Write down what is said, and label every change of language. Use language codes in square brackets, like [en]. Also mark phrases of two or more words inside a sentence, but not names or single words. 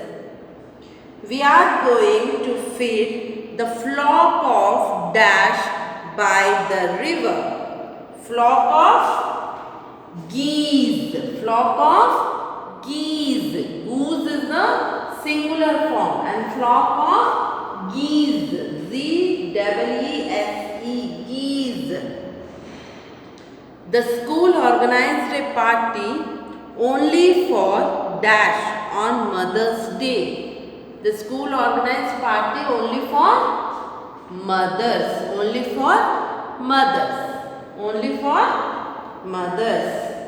[en] We are going to feed the flock of dash by the river. Flock of geese. Flock of geese. Goose is the singular form and flock of geese. Z-E-E-S-E, geese. The school organized a party only for dash on Mother's Day. The school organized party only for mothers. Only for mothers. Only for mothers.